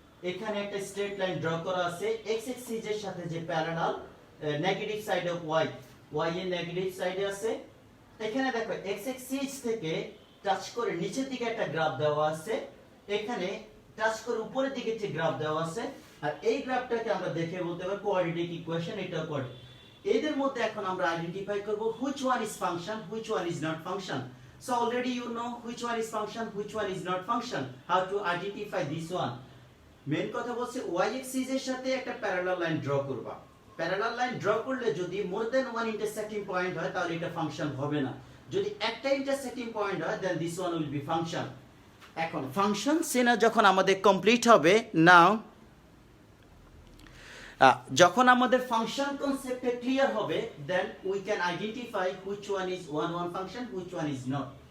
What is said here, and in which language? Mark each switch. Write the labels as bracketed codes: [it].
[bn] এখানে একটা straight line draw করা আছে এক্স এক্সিস এর সাথে যে parallel negative side of Y, Y এর নেগেটিভ সাইডে আছে। এখানে দেখো এক্স এক্সিস থেকে টাচ করে নিচের দিকে একটা গ্রাফ দেওয়া আছে, এখানে টাচ করে উপরের দিকে যে গ্রাফ দেওয়া আছে। আর এই গ্রাফটাকে আমরা দেখে বলতে পারি কোঅর্ডিনেট ইকুয়েশন, এটা কোঅর্ডিনেট। এদের মধ্যে এখন আমরা আইডেন্টিফাই করব [en] which one is function, which one is not function. So already you know which one is function, which one is not function. How to identify this one? [bn] Main কথা বলছে y axis এর সাথে একটা parallel line draw করবা। Parallel line draw করলে যদি [en] more than one intersecting point [bn] হয় তাহলে এটা ফাংশন হবে না। যদি একটা ইন্টারসেক্টিং পয়েন্ট হয় [en] Then this one will be function. [bn] এখন ফাংশন চেনা যখন আমাদের কমপ্লিট হবে, নাও যখন আমাদের ফাংশন কনসেপ্টে ক্লিয়ার হবে, [en] Then we can identify which one is one function, which one is not.